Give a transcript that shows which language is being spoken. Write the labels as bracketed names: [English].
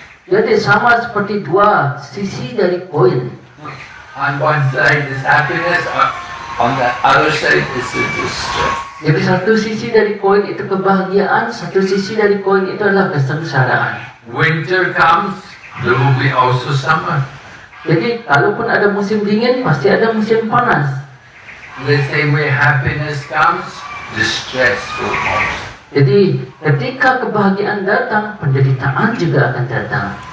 [Indonesian] Jadi sama seperti dua sisi dari koin. [English] On one side is happiness, on the other side is the distress. [Indonesian] Jadi satu sisi dari koin itu kebahagiaan, satu sisi dari koin itu adalah kesengsaraan. [English] Winter comes, there will be also summer. [Indonesian] Jadi kalaupun ada musim dingin, pasti ada musim panas. [English] The same way happiness comes, distress will come. [Indonesian] Jadi ketika kebahagiaan datang, penderitaan juga akan datang.